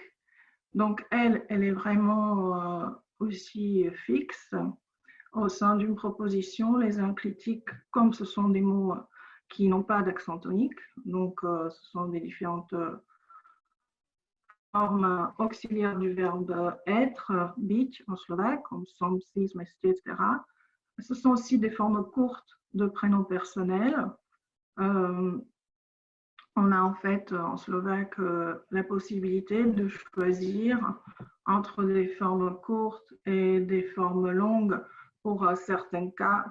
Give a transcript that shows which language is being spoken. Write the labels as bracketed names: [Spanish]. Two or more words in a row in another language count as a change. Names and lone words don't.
[French] Donc, elle est vraiment aussi fixe. Au sein d'une proposition, les enclitiques, comme ce sont des mots qui n'ont pas d'accent tonique, donc ce sont des différentes formes auxiliaires du verbe être, być en slovaque, comme [Slovak] som, si, sme, ste, [French] etc. Ce sont aussi des formes courtes de prénoms personnels. On a en fait en slovaque la possibilité de choisir entre des formes courtes et des formes longues pour certains cas.